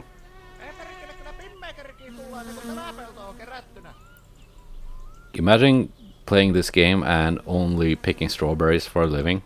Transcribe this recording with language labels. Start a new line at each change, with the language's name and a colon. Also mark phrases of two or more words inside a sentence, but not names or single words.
Finnish: Ei perkele, kyllä Pinmakerkin tullaan, kun tämä pelto on kerättynä.
English: Imagine playing this game and only picking strawberries for a living.